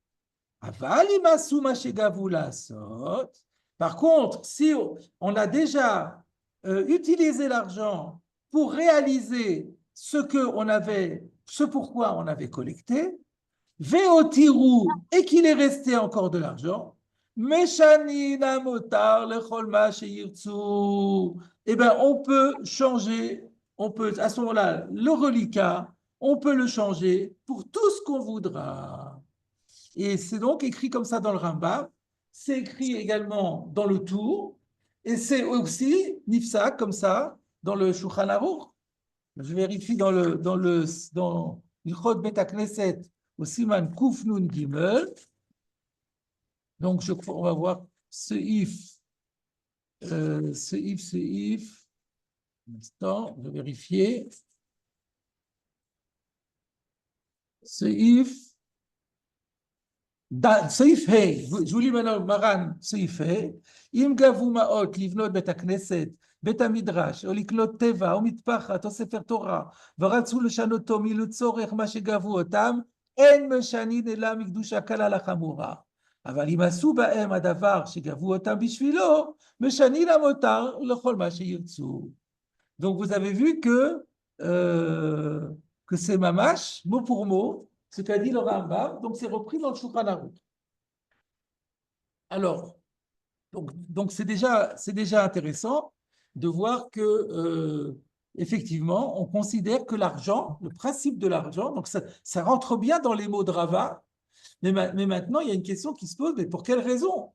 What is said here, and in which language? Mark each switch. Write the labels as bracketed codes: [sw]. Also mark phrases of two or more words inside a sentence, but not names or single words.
[fr] Par contre, si on a déjà utilisé l'argent pour réaliser ce pourquoi on avait collecté, Veotirou, et qu'il est resté encore de l'argent, [he] משנין המותר לכל מה שירצו. [fr] Eh bien, on peut changer, on peut, à ce moment-là, le reliquat, on peut le changer pour tout ce qu'on voudra. Et c'est donc écrit comme ça dans le Rambam, c'est écrit également dans le Tour, et c'est aussi Nifsa, comme ça, dans le Shulchan Aruch. Je vérifie dans l'Ilchot Bet HaKnesset, au [he] סימן קוף נון גימל. [fr] Donc, on va voir ce if. Un instant, je vais vérifier. Ce if. [he] סעיף ה', ג'ולי מרן סעיף ה', אם גבו מעות לבנות בית הכנסת, בית המדרש, או לקנות טבע, או מטפחת, או ספר תורה, ורצו לשנותו מילא צורך מה שגבו אותם, אין משנין אלא מקדושה קלה לחמורה. אבל אם עשו בהם הדבר שגבו אותם בשבילו, משנין המותר לכל מה שירצו. [fr] Donc vous avez vu que c'est mamash, mot pour mot, ce qu'a dit le Rambam, donc c'est repris dans le Shulchan Aruch. Alors, donc c'est déjà intéressant de voir que effectivement, on considère que l'argent, le principe de l'argent, donc ça rentre bien dans les mots de Rava, mais maintenant il y a une question qui se pose, mais pour quelle raison?